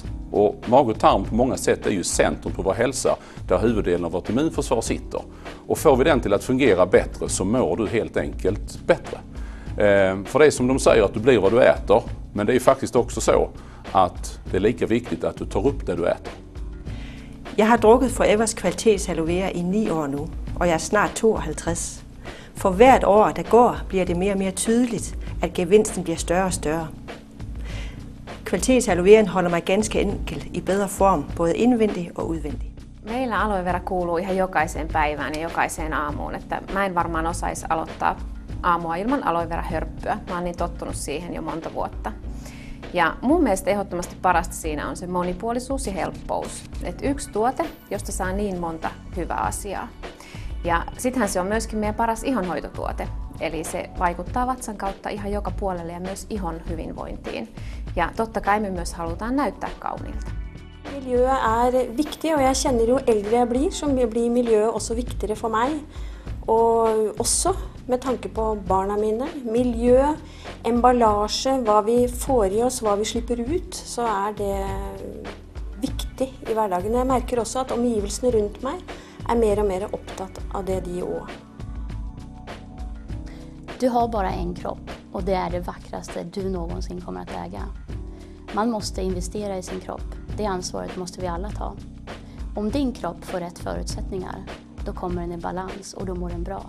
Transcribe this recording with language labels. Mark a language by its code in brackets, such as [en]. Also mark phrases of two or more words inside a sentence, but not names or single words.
[sv] Och mage och tarm på många sätt är ju centrum på vår hälsa där huvuddelen av vårt immunförsvar sitter. Och får vi den till att fungera bättre så mår du helt enkelt bättre. För det är som de säger att du blir vad du äter, men det är ju faktiskt också så att det är lika viktigt att du tar upp det du äter. [da] Jeg har drukket Forevers kvalitets aloe vera i 9 år nu, og jeg er snart 52. For hvert år, der går, bliver det mere og mere tydeligt, at gevinsten bliver større og større. Kvalitets aloe veraen holder mig ganske enkelt i bedre form, både indvendig og udvendig. [fi] Meillä aloe vera kuuluu ihan jokaiseen päivään ja jokaiseen aamuun, että mä en varmaan osaisi aloittaa aamua ilman aloe vera hörppyä. Mä oon niin tottunut siihen jo monta vuotta. Ja mun mielestä ehdottomasti parasta siinä on se monipuolisuus ja helppous. Et yksi tuote, josta saa niin monta hyvää asiaa. Ja sittenhän se on myöskin meidän paras ihonhoitotuote. Eli se vaikuttaa vatsan kautta ihan joka puolelle ja myös ihon hyvinvointiin. Ja totta kai me myös halutaan näyttää kauniilta. [no] Miljøet er viktig, og jeg kjenner jo eldre jeg blir, så blir miljøet også viktigere for meg. Og også med tanke på barna mine. Miljø, emballasje, hva vi får i oss, hva vi slipper ut, så er det viktig i hverdagen. Jeg merker også at omgivelsene rundt meg er mer og mer opptatt av det de også. [sv] Du har bara en kropp och det är det vackraste du någonsin kommer att äga. Man måste investera i sin kropp. Det ansvaret måste vi alla ta. Om din kropp får rätt förutsättningar, då kommer den i balans och då mår den bra.